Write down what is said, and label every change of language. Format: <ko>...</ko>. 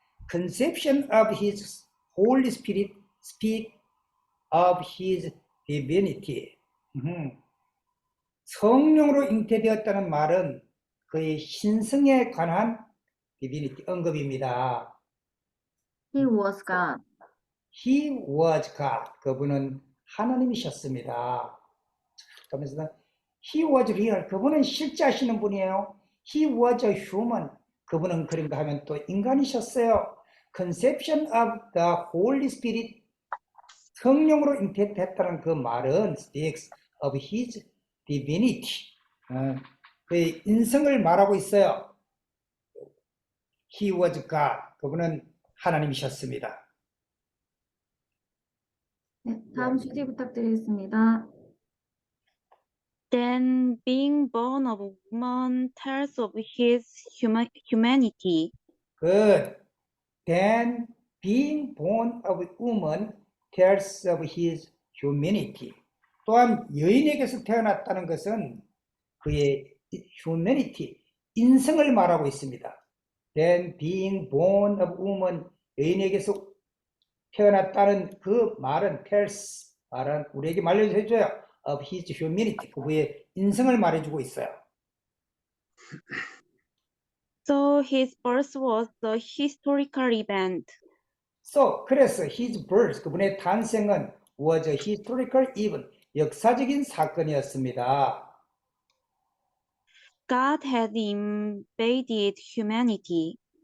<en>Conception of his Holy Spirit speak of his divinity.</en> <ko>성령으로 잉태되었다는 말은 그의 신성에 관한 divinity 언급입니다.</ko> <en>He was God. He was God.</en> <ko>그분은 하나님이셨습니다.</ko> <en>그러면서 He was real.</en> <ko>그분은 실제 하시는 분이에요.</ko> <en>He was a human.</en> <ko>그분은 그런가 하면 또 인간이셨어요.</ko> <en>Conception of the Holy Spirit.</en> <ko>성령으로 잉태됐다는 그 말은</ko> <en>speaks of his divinity.</en> <ko>그의 인성을 말하고 있어요.</ko> <en>He was God.</en> <ko>그분은 하나님이셨습니다. 네, 다음 주제 부탁드리겠습니다.</ko> <en>Then being born of a woman tells of his humanity. Good. Then being born of a woman tells of his humanity.</en> <ko>또한 여인에게서 태어났다는 것은 그의 humanity, 인성을 말하고 있습니다.</ko> <en>Then being born of a woman,</en> <ko>여인에게서 태어났다는 그 말은 tells, 말은 우리에게 말해줘요.</ko> <en>of his humanity,</en> <ko>그의 인성을 말해주고 있어요.</ko> <en>So his birth was a historical event. So,</en> <ko>그래서</ko> <en>his birth,</en> <ko>그분의 탄생은</ko> <en>was a historical event,</en> <ko>역사적인 사건이었습니다.</ko> <en>God had invaded humanity.</en>